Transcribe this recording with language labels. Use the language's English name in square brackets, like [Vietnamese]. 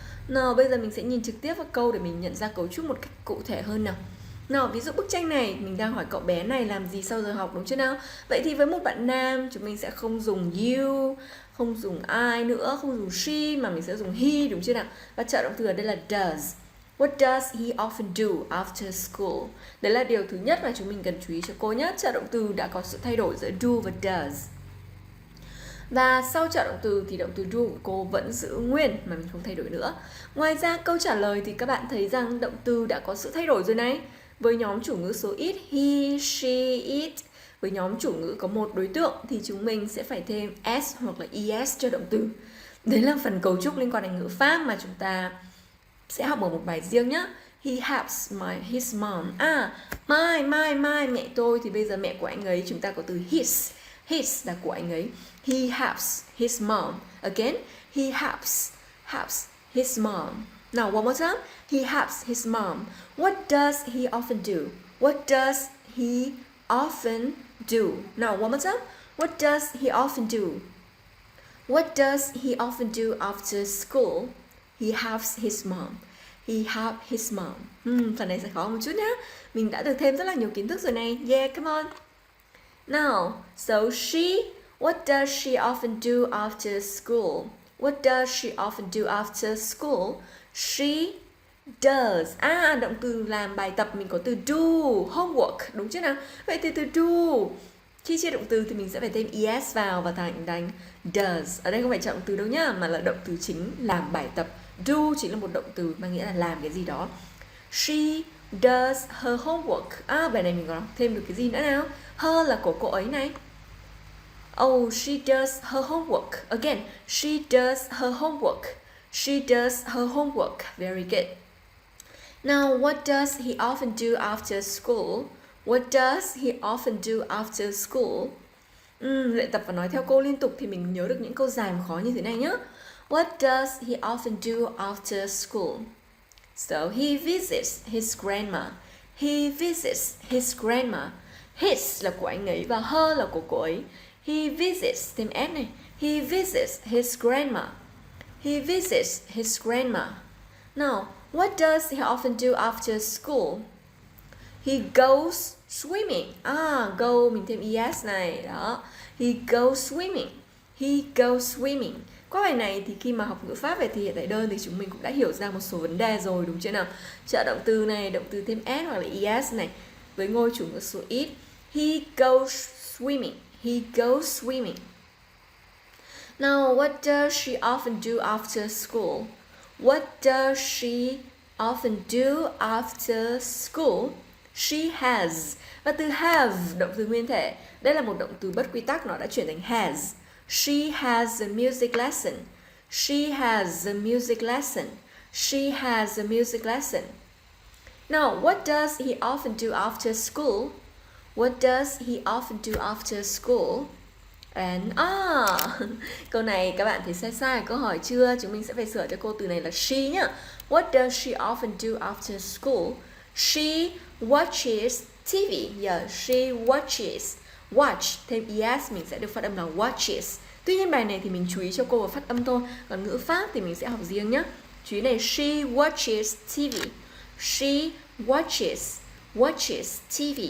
[Vietnamese] Nào bây giờ mình sẽ nhìn trực tiếp vào câu để mình nhận ra cấu trúc một cách cụ thể hơn nào. Nào, ví dụ bức tranh này mình đang hỏi cậu bé này làm gì sau giờ học đúng chưa nào? Vậy thì với một bạn nam chúng mình sẽ không dùng you, không dùng I nữa, không dùng she mà mình sẽ dùng he đúng chưa nào? Và trợ động từ ở đây là does. [English] What does he often do after school? [Vietnamese] Đấy là điều thứ nhất mà chúng mình cần chú ý cho cô nhé. Trợ động từ đã có sự thay đổi giữa do và does. Và sau trợ động từ thì động từ do của cô vẫn giữ nguyên mà mình không thay đổi nữa. Ngoài ra câu trả lời thì các bạn thấy rằng động từ đã có sự thay đổi rồi này. Với nhóm chủ ngữ số ít he, she, it. Với nhóm chủ ngữ có một đối tượng thì chúng mình sẽ phải thêm s hoặc là es cho động từ. Đấy là phần cấu trúc liên quan đến ngữ pháp mà chúng ta sẽ học ở một bài riêng nhé. [English] He helps his mom. [Vietnamese] My mẹ tôi thì bây giờ mẹ của anh ấy chúng ta có từ his. [English] His [Vietnamese] là của anh ấy. [English] He helps his mom. Again, he helps his mom. Now one more time. He helps his mom. What does he often do? What does he often do? Now one more time. What does he often do? What does he often do after school? He helps his mom. He helps his mom. [Vietnamese] Phần này sẽ khó một chút nhé. Mình đã được thêm rất là nhiều kiến thức rồi này. [English] Yeah, come on. Now, so she, what does she often do after school? What does she often do after school? She does. [Vietnamese] Động từ làm bài tập mình có từ do, homework, đúng chưa nào? Vậy thì từ do, khi chia động từ thì mình sẽ phải thêm es vào và thành does. Ở đây không phải chọn động từ đâu nhá, mà là động từ chính làm bài tập. Do chính là một động từ mang nghĩa là làm cái gì đó. [English] She does her homework. [Vietnamese] Bài này mình có thêm được cái gì nữa nào? Her là của cô ấy này. [English] Oh, she does her homework. Again, she does her homework. She does her homework. Very good. Now, what does he often do after school? What does he often do after school? [Vietnamese] Luyện tập và nói theo cô liên tục thì mình nhớ được những câu dài mà khó như thế này nhé. [English] What does he often do after school? So he visits his grandma. He visits his grandma. [Vietnamese] His là của anh ấy và her là của cô ấy. [English] He visits, [Vietnamese] thêm s này. [English] He visits his grandma. He visits his grandma. Now, what does he often do after school? He goes swimming. [Vietnamese] Go mình thêm es này. Đó. [English] He goes swimming. He goes swimming. [Vietnamese] Qua bài này thì khi mà học ngữ pháp về thể hiện tại đơn thì chúng mình cũng đã hiểu ra một số vấn đề rồi đúng chưa nào? Trợ động từ này, động từ thêm s hoặc là es này với ngôi chủ ngữ số ít. [English] He goes swimming. He goes swimming. Now, what does she often do after school? What does she often do after school? She has. [Vietnamese] Và từ have, động từ nguyên thể. Đây là một động từ bất quy tắc, nó đã chuyển thành has. [English] She has a music lesson. She has a music lesson. She has a music lesson. Now, what does he often do after school? What does he often do after school? And [Vietnamese] câu này các bạn thấy sai câu hỏi chưa? Chúng mình sẽ phải sửa cho cô từ này là she nhá. [English] What does she often do after school? She watches TV. Yeah, she watches. [Vietnamese] Watch thêm es mình sẽ được phát âm là watches. Tuy nhiên bài này thì mình chú ý cho cô vào phát âm thôi. Còn ngữ pháp thì mình sẽ học riêng nhé. Chú ý này, [English] she watches TV. She watches TV.